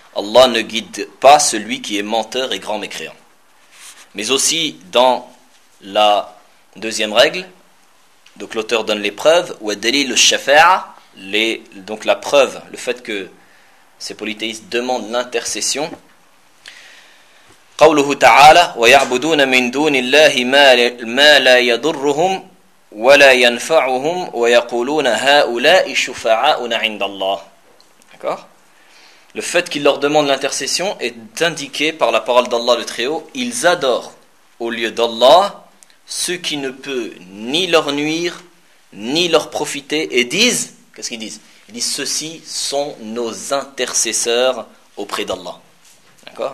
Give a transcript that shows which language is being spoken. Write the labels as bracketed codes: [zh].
[fr] Allah ne guide pas celui qui est menteur et grand mécréant. » Mais aussi dans la deuxième règle, donc l'auteur donne les preuves, ou dalil al-shafa'a, donc la preuve, le fait que ces polythéistes demandent l'intercession. [ar] قوله تعالى ويعبدون من دون الله ما لا يضرهم ولا ينفعهم ويقولون هؤلاء شفعاؤنا عند الله. [fr] D'accord ? Le fait qu'il leur demande l'intercession est indiqué par la parole d'Allah le Très-Haut, ils adorent au lieu d'Allah ce qui ne peut ni leur nuire, ni leur profiter, et disent, qu'est-ce qu'ils disent? Ils disent, ceux-ci sont nos intercesseurs auprès d'Allah. D'accord?